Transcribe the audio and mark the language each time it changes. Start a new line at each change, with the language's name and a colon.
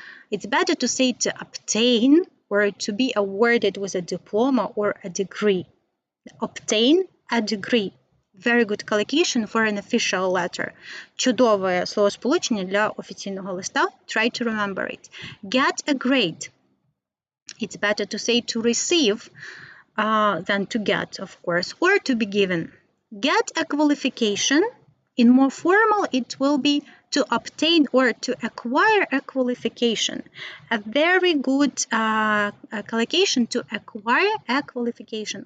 English: It's better to say to obtain or to be awarded with a diploma or a degree. Obtain a degree. Very good collocation for an official letter.
Ukrainian: Чудове словосполучення для офіційного листа.
English: Try to remember it. Get a grade. It's better to say to receive than to get, of course, or to be given. Get a qualification. In more formal, it will be to obtain or to acquire a qualification. A very good collocation to acquire a qualification.